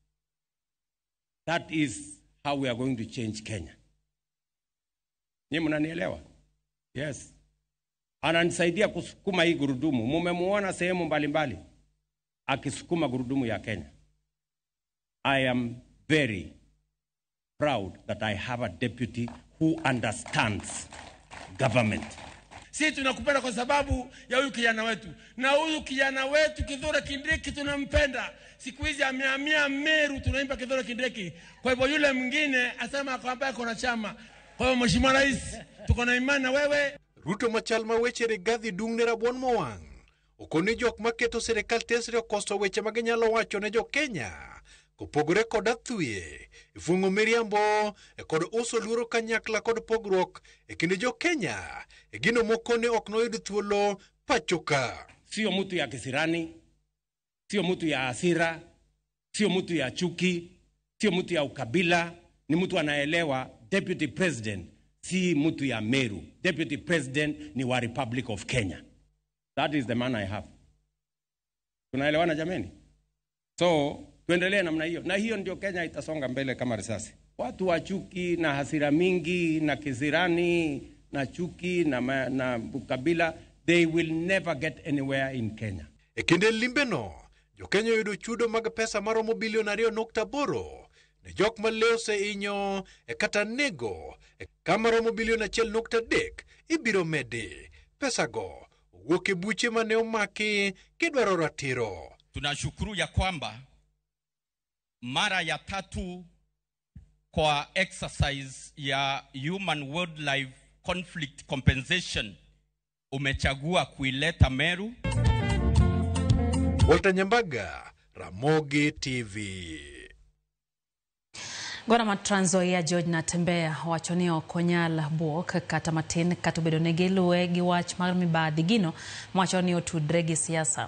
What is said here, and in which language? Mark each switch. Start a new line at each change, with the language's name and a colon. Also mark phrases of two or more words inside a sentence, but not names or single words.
English: That is how we are going to change Kenya.
Swahili: Ni mnanielewa? Yes. Ananisaidia kusukuma hii gurudumu. Mumemuona sehemu mbalimbali akisukuma gurudumu ya Kenya.
English: I am very proud that I have a deputy who understands government.
Swahili: Sisi tunakupenda kwa sababu ya huyu kijana wetu. Na huyu kijana wetu Kithure Kindiki tunampenda. Siku hizi amehamia Meru, tunaimba Kithure Kindiki. Kwa hivyo yule mwingine asema kwamba kuna chama. Kwa hivyo Mheshimiwa Rais, tuko na imani na wewe.
Luo (Kenya and Tanzania): Ruto machalma weche Rigathi dungne rabon mowang. Okoni jok maketo serikal tesre okoso weche maginyalo wacho ne jo Kenya. Kopogore kod athuye, ifungo miriambo, kod uso luoro kanyakla kod pogruok, kinde jo Kenya, gino mokone oknoyudu thuolo pachoka.
Swahili: Sio mtu ya kisirani, sio mtu ya hasira, sio mtu ya chuki, sio mtu ya ukabila, ni mtu anaelewa
English: Deputy President,
Swahili: si mtu ya Meru.
English: Deputy President
Swahili: ni wa
English: Republic of Kenya. That is the man I have.
Swahili: Tunaelewana jameni? So, tuendelee namna hiyo. Na hiyo ndio Kenya itasonga mbele kama risasi. Watu wa chuki na hasira mingi na kisirani na chuki na ukabila,
English: they will never get anywhere in Kenya.
Luo (Kenya and Tanzania): Kinde limbeno, jo Kenya yudo chudo mag pesa maromo bilion 2.8 ne jok maleo se inyo kata nego kama romo bilion 1.3 ibiro medi pesa go wuoke buche mane omaki kidwaro ratiro.
Swahili: Tunashukuru ya kwamba mara ya 3 kwa exercise ya Human Wildlife Conflict Compensation umechagua kuileta Meru.
Luo (Kenya and Tanzania): Walter Nyambaga, Ramogi TV. Gora ma Trans Nzoia George Natembeya wachoni okonyal buok kata matin katobedo negi luwe gi wach mar mibadhi gino wachoni otudre gi siasa.